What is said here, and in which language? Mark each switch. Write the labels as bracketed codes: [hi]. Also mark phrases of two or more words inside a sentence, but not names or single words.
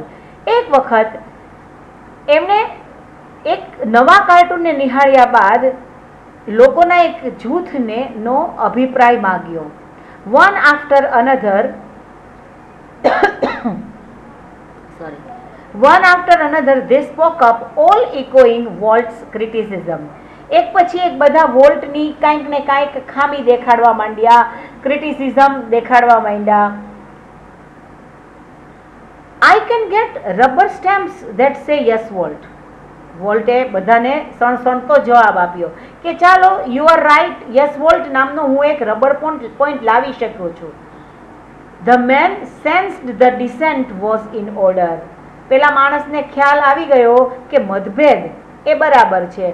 [gu] એક વખત એમણે એક નવા કાર્ટૂનને નિહાળ્યા બાદ લોકોના એક જૂથને નો અભિપ્રાય માગ્યો. [en] One after another they spoke up, all echoing Walt's criticism. [gu] એક પછી એક બધા વોલ્ટની કાંઈક ને કાંઈક ખામી દેખાડવા માંડ્યા, ક્રિટિસિઝમ દેખાડવા માંડ્યા. [en] I can get rubber stamps that say yes, Walt. [gu] વોલ્ટે બધાને સણસણતો જવાબ આપ્યો કે ચાલો [en] you are right, yes Walt [gu] નામનો હું એક [en] rubber point [gu] લાવી શકું છું. [en] The man sensed the dissent was in order. [gu] પેલા માણસને ખ્યાલ આવી ગયો કે મતભેદ એ બરાબર છે.